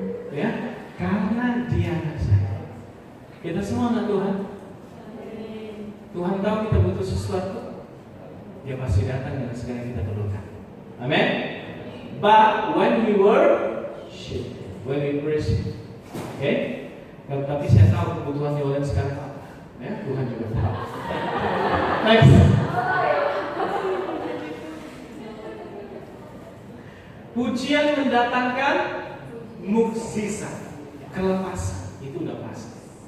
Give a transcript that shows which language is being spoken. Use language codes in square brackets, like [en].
[id] Ya, karena dia anak saya. Kita semua anak Tuhan. Tuhan tahu kita butuh sesuatu, Dia pasti datang dengan segala yang kita perlukan. Amin. [en] But when we worship, when we praise Him, okay? [id] Tapi saya tahu kebutuhan Yolen sekarang apa. Ya, Tuhan juga tahu. Next. Pujian mendatangkan mukjizat, kelepasan, itu udah pasti.